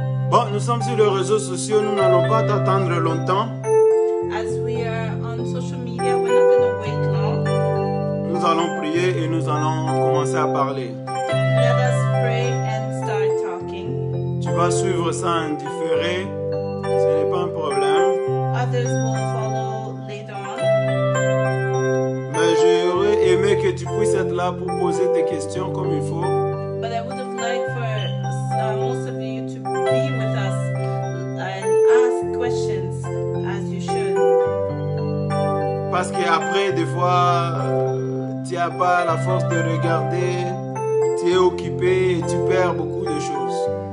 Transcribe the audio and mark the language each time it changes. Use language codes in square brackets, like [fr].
[fr] Bon, nous sommes sur les réseaux sociaux, nous n'allons pas t'attendre longtemps. [en] As we are on social media, we're not going to wait long. [fr] Nous allons prier et nous allons commencer à parler. [en] Let us pray and start talking. [fr] Tu vas suivre ça en différé, ce n'est pas un problème. [en] Others will follow later on. [fr] Mais j'aurais aimé que tu puisses être là pour poser tes questions comme il faut. [en] But I would have liked for most of you to be with us and ask questions as you should. [fr] Parce qu'après, des fois, tu n'as pas la force de regarder, tu es occupé et tu perds beaucoup de choses.